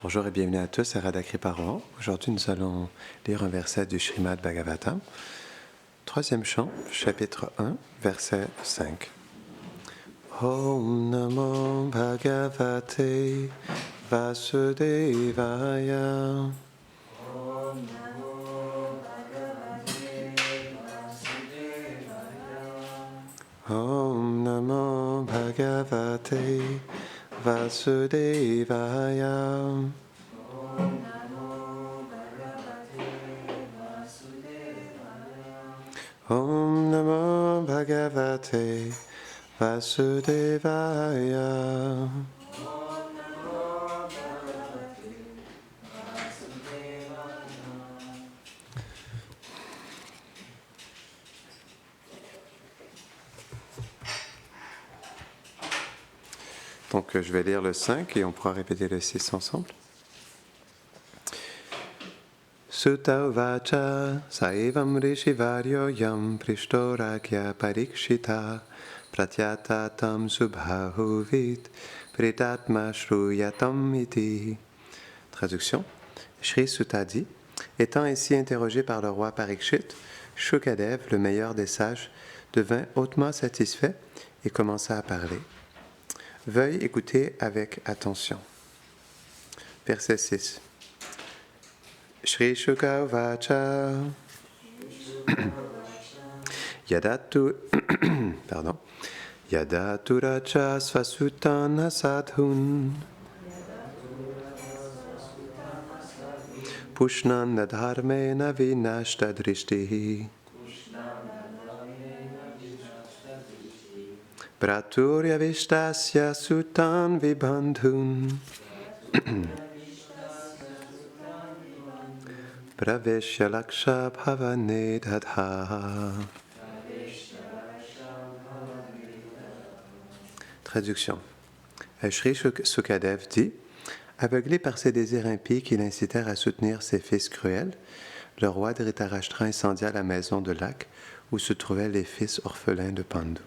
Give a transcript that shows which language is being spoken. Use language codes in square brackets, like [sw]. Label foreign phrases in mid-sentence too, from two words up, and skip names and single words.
[fr] Bonjour et bienvenue à tous à Radha Kriparohan. Aujourd'hui, nous allons lire un verset du Srimad Bhagavatam. Troisième chant, chapitre 1, verset 5. [sa] Om Namo Bhagavate Vasudevaya. Om Namo Bhagavate Vasudevaya. Om Namo Bhagavate Vasudevaya. [fr] Donc je vais lire le 5 et on pourra répéter le 6 ensemble. [sa] Sutta uvacha saivam rishivaryo yam prishtorakya parikshita pratyata tam subhahuvit pritatma shruyatam iti. [fr] Traduction. Shri Sutta dit, étant ainsi interrogé par le roi Parikshit, Shukadev, le meilleur des sages, devint hautement satisfait et commença à parler. Veuille écouter avec attention. Verset 6. [sa] Shri Shuka Vacha Yadatu Raja Svasutana Sadhun Pushnanda Dharmena Vinashta Drishtihi Praturya Vishtasya Sutan Vibandhun Praveshya Laksha Bhavane Dadha. [fr] Traduction. Shri Sukadev dit, aveuglé par ses désirs impies qui l'incitèrent à soutenir ses fils cruels, le roi Dhritarashtra incendia la maison de Lak où se trouvaient les fils orphelins de Pandu.